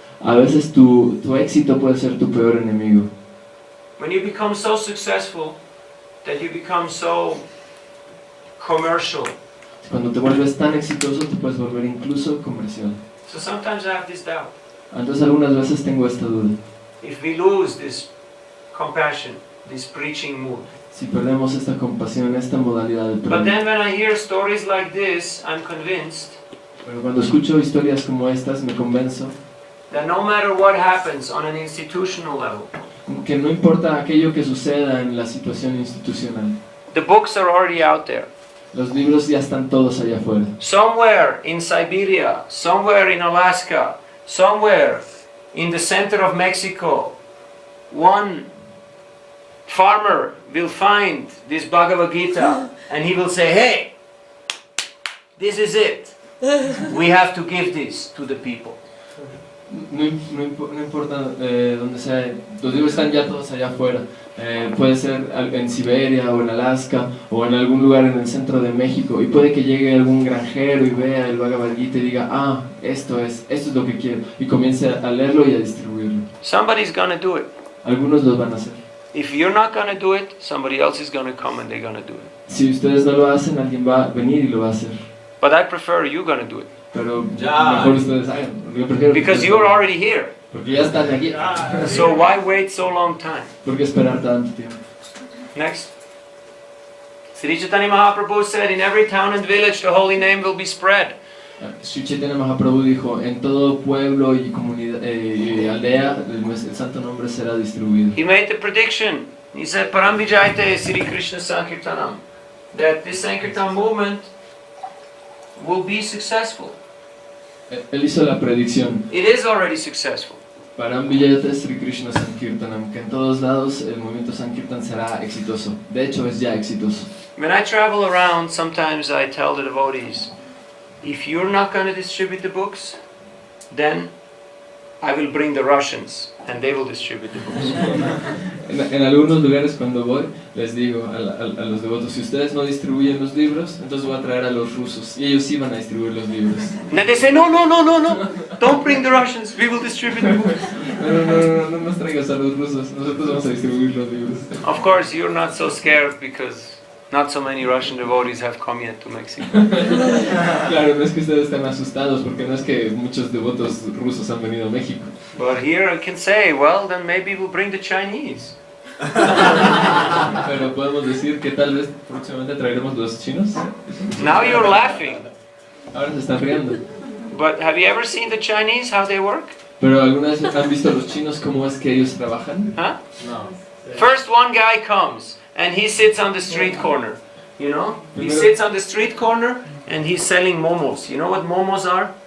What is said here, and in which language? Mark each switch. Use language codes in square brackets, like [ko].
[es] A veces tu éxito puede ser tu peor enemigo. [en] When you become so successful that you become so commercial. [es] Cuando te vuelves tan exitoso te puedes volver incluso comercial. [en] So sometimes I have this doubt. [es] Entonces algunas veces tengo esta duda. [en] If we lose this compassion, this preaching mood. [es] Si perdemos esta compasión, esta modalidad de [en] But then when I hear stories like this, I'm convinced [es] Pero cuando escucho historias como estas me convenzo [en] that no matter what happens on an institutional level, [es] que no importa aquello que suceda en la situación institucional, [en] the books are already out there. [es] los libros ya están todos allá afuera. [en] Somewhere in Siberia, somewhere in Alaska, somewhere in the center of Mexico, one farmer will find this Bhagavad Gita and he will say, hey, this is it. We have to give this to the people. [es] No importa dónde sea, los libros están ya todos allá afuera. Puede ser en Siberia o en Alaska o en algún lugar en el centro de México, y puede que llegue algún granjero y vea el Bhagavad Gita y diga, esto es lo que quiero, y comience a leerlo y a distribuirlo. [en] Somebody's gonna do it. [es] Algunos lo van a hacer. [en] If you're not gonna do it, somebody else is gonna come and they're gonna do it. [es] Si ustedes no lo hacen, alguien va a venir y lo va a hacer. [en] But I prefer you gonna do it. [es] Pero mejor ustedes hagan. Yo prefiero [en] Because you're already here. [es] porque ya están aquí. [en] So why wait so long time? [es] ¿Por qué esperar tanto tiempo? [en] Next. Sri Chaitanya Mahaprabhu said, in every town and village the holy name will be spread. [es] Sri Chaitanya Mahaprabhu dijo, en todo pueblo y comunidad y aldea el santo nombre será distribuido. [en] He made the prediction. He said, [sa] Param Vijayate Sri Krishna Sankirtanam. [en] That this Sankirtan movement will be successful. [es] Él hizo la predicción. [en] It is already successful. [sa] Param Vijayate Sri Krishna Sankirtanam, [es] que en todos lados el movimiento Sankirtan será exitoso. De hecho, es ya exitoso. [en] When I travel around, sometimes I tell the devotees, if you're not going to distribute the books, then I will bring the Russians and they will distribute the books. [es] En algunos lugares cuando voy, les digo a los devotos, si ustedes no distribuyen los libros, entonces voy a traer a los rusos, y ellos sí van a distribuir los libros. [en] And they say, no, don't bring the Russians, we will distribute the books. [es] No nos traigas a los rusos, nosotros vamos a distribuir los libros. [en] Of course, you're not so scared because not so many Russian devotees have come yet to Mexico. [es] Claro, no es que ustedes estén asustados, porque no es que muchos devotos rusos han venido a México. [en] But here I can say, well, then maybe we'll bring the Chinese. [es] Pero podemos decir que tal vez próximamente traeremos los chinos. [en] Now you're laughing. [es] Ahora se están riendo. [en] But have you ever seen the Chinese, how they work? [es] Pero ¿alguna vez han visto a los chinos cómo es que ellos trabajan? [en] Huh? No. First one guy comes and he sits on the street corner. You know? He sits on the street corner and he's selling momos. You know what momos are?